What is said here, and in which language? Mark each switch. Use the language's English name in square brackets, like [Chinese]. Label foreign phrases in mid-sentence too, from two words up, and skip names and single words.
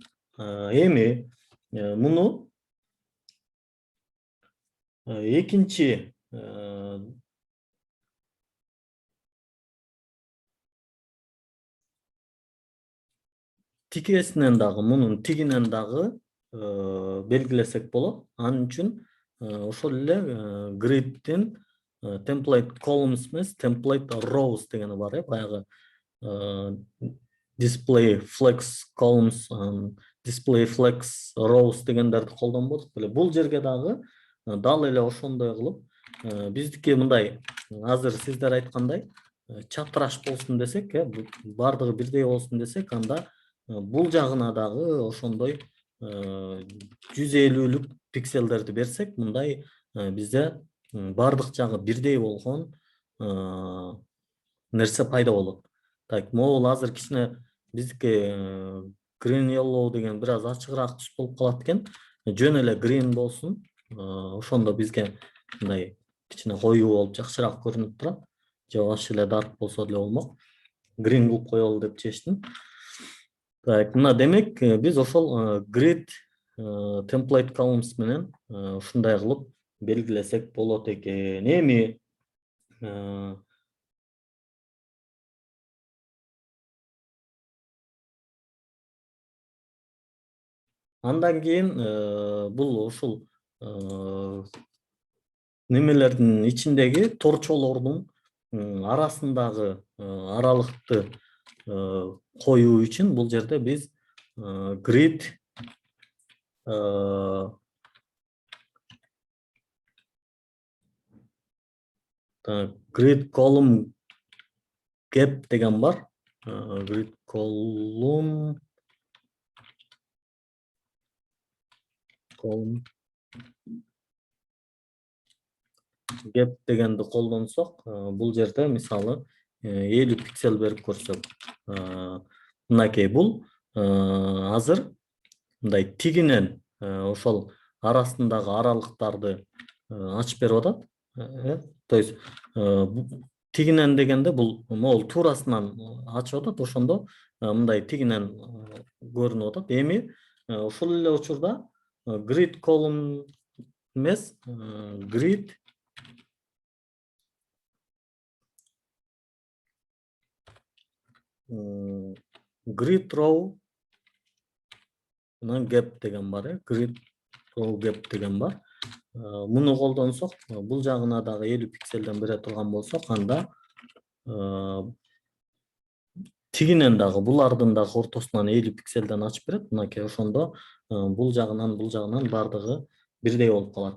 [Kyrgyz] Эми муну экинчи тикесинен дагы, мунун тигинен дагы белгилесек болот. Анын үчүн ошол эле [English] grid'дин template columns [Kyrgyz] эмес, [English] template rows [Kyrgyz] дегени бар, баягы [English] display flex columns, display flex rows [Kyrgyz] дегендерди колдонбодук беле. Бул жерге дагы дал эле ошондой кылып, биздики мындай, азыр сиздер айткандай, чатыраш болсун десек, баардыгы бирдей болсун десек, анда бул жагына дагы ошондой 150 пикселдерди берсек, мындай бизде баардык жагы бирдей болгон нерсе пайда болот. Так, могул азыр кичине биздики [English] green yellow [Kyrgyz] деген бир аз ачыгыраак түс болуп калат экен. Жөн эле green болсун. Ошондо бизге мындай кичине коюу болуп жакшыраак көрүнүп турат. Же аш эле dark болсо деле болмок. Green кылып коелу деп чечтим. Так, мына демек биз ошол [English] grid template columns [Kyrgyz] менен ушундай кылып белгилесек болот экен. Эми андан кийин бул ушул немелердин ичиндеги торчолордун арасындагы аралыкты коюу үчүн бул жерде биз [English] grid column gap [Kyrgyz] деген бар. [English] Grid column gap [Kyrgyz] дегенди колдонсок, бул жерде мисалы 50 пиксель берип көрсөк, мынакей бул азыр мындай тигинен ошол арасындагы аралыктарды ачып берип атат. То есть тигинен дегенде бул могул туурасынан ачып атат, ошондо мындай тигинен көрүнүп атат. Эми ошол эле учурда grid column эмес, [English] grid row gap [Kyrgyz] деген бар, [English] grid row gap [Kyrgyz] деген бар. Муну колдонсок, бул жагына дагы 50 пикселден бере турган болсок, анда тигинен дагы булардын дагы ортосунан 50 пикселден ачып берет. Мынакей ошондо бул жагынан баардыгы бирдей болуп калат.